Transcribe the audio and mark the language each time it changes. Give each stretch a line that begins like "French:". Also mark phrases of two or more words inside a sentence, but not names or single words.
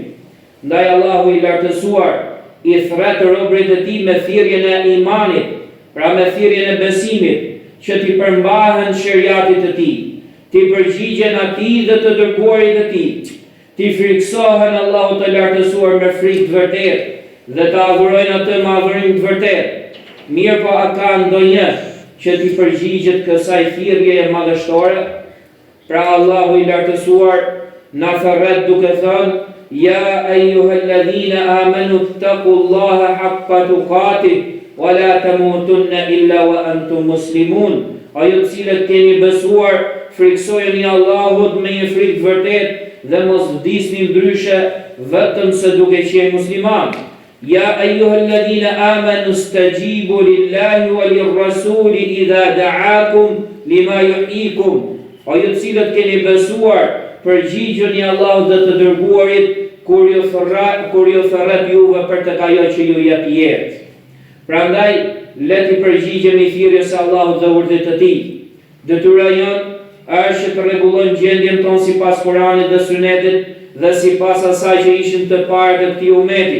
Albanian: Ndaj Allahu i lartësuar i thret robërit e tij me thirrjen e imanit, pra me thirrjen e besimit, që t'i përmbahen sheriatit të tij, t'i përgjigjen atij dhe të dërguarit të tij, t'i friksohen Allahut të lartësuar me frikë të vërtetë dhe të adhurojnë atë me adhurim të vërtetë. Mirë po a ka ndonjë që t'i përgjigjet kësaj thirrjeje madhështore? Pra Allahu i lartësuar na thërret duke thënë:
Arabic: "يا أيها الذين آمنوا اتقوا الله حق تقاته ولا تموتن إلا وأنتم مسلمون."
Albanian: O ju të cilët keni besuar, friksojeni Allahut me një frikë të vërtetë dhe mos vdisni ndryshe vetëm se duke qenë musliman.
Arabic: يا أيها الذين آمنوا استجيبوا لله وللرسول إذا دعاكم لما يحييكم.
Albanian: O ju të cilët keni besuar, përgjigjeni Allahut dhe të dërguarit kur ju thërret juve për të ajo që ju jep jetë. Prandaj, le të përgjigjemi thirrjes së Allahut dhe urdhit të tij. Detyra jonë është që të rregullojmë gjendjen tonë sipas Kuranit dhe Sunetit dhe sipas asaj që ishin të parë të këtij ummeti.